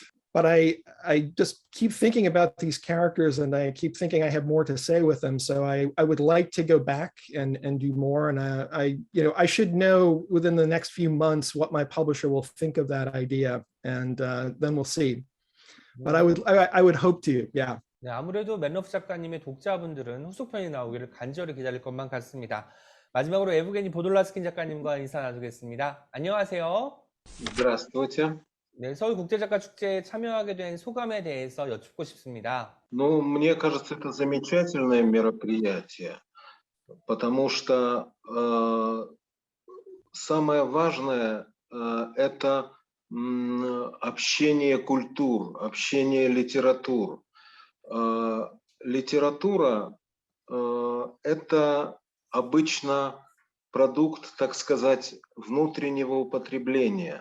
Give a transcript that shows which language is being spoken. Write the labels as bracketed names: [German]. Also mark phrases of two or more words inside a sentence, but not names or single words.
[English] But I just keep thinking about these characters, and I keep thinking I have more to say with them. So I would like to go back and do more. And I should know within the next few months what my publisher will think of that idea, and then we'll see. But I would hope to, yeah. [Korean] 네, 아무래도 맨러프 작가님의 독자분들은 후속편이 나오기를 간절히 기다릴 것만 같습니다. 마지막으로 에브게니 보돌라스킨 작가님과 인사 나누겠습니다. 안녕하세요. [Russian] Здравствуйте. [Korean] 네, 서울국제작가축제에 참여하게 된 소감에 대해서 여쭙고 싶습니다. [Russian] Ну, мне кажется, это замечательное мероприятие, потому что самое важное это общение культур, общение литератур. Литература это обычно продукт, так сказать, внутреннего употребления.